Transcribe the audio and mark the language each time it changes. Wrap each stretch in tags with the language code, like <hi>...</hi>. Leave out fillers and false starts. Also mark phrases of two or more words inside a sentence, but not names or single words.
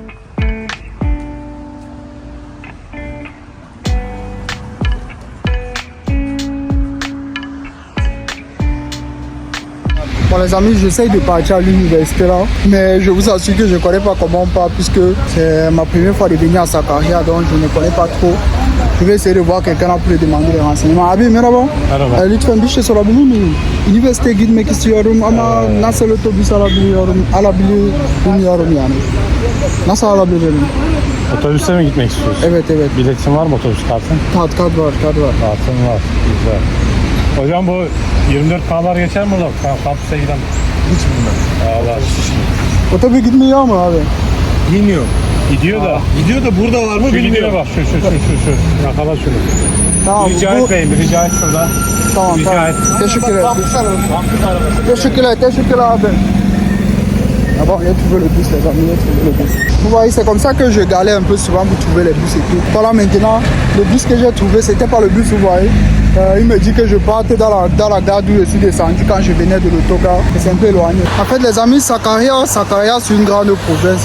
<fr>Bon les amis, j'essaye de partir à l'université là, mais je vous assure que je ne connais pas comment on part puisque c'est ma première fois de venir à Sakarya, donc je ne connais pas trop. Je vais essayer de voir quelqu'un là pour lui demander des renseignements.</fr> <tr>Abi merhaba. Merhaba. Lütfen bir şey sorabilir miyim? Üniversiteye gitmek istiyorum ama nasıl otobüs alabiliyorum yani. Nasıl alabilirim? Otobüste mi gitmek istiyorsun? Evet. Biletin var mı otobüs kartın? Kart var. Kartın var. Güzel. Hocam bu 24K'lar geçer mi orada? Kampüse giden. Hiç bilmem. Allah. Otobüs gitmiyor mu abi? Bilmiyorum. Gidiyor da. Gidiyor da burada var mı Şu gidiyor bilmiyorum. bak şu. Yakala şunu. Tamam. Rica et beyim, rica et şuradan. Tamam. Rica et. Teşekkürler. Kampüs arabası. Teşekkürler abi.</tr> <fr>Ah bon, il a trouvé le bus, les amis, il a trouvé le bus. Vous voyez, c'est comme ça que je galère un peu souvent pour trouver les bus et tout. Voilà, maintenant, le bus que j'ai trouvé, c'était pas le bus, vous voyez. Il me dit que je parte dans la gare d'où je suis descendu quand je venais de l'autogare. Et c'est un peu éloigné. En fait, les amis, Sakarya, c'est une grande province.</fr>